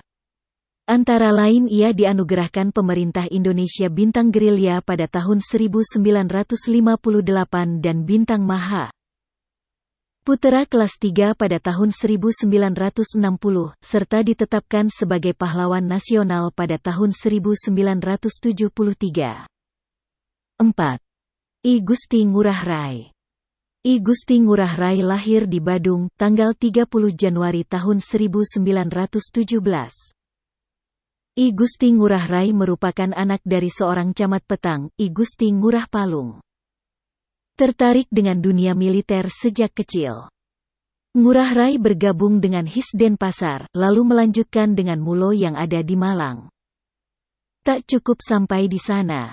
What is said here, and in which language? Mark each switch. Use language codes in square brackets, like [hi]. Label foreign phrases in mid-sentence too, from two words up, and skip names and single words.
[id] Antara lain ia dianugerahkan pemerintah Indonesia Bintang Gerilya pada tahun 1958 dan Bintang Maha Putera kelas 3 pada tahun 1960, serta ditetapkan sebagai pahlawan nasional pada tahun 1973. 4. I Gusti Ngurah Rai. I Gusti Ngurah Rai lahir di Badung, tanggal 30 Januari tahun 1917. I Gusti Ngurah Rai merupakan anak dari seorang camat petang, I Gusti Ngurah Palung. Tertarik dengan dunia militer sejak kecil, Ngurah Rai bergabung dengan HIS Denpasar, lalu melanjutkan dengan Mulo yang ada di Malang. Tak cukup sampai di sana.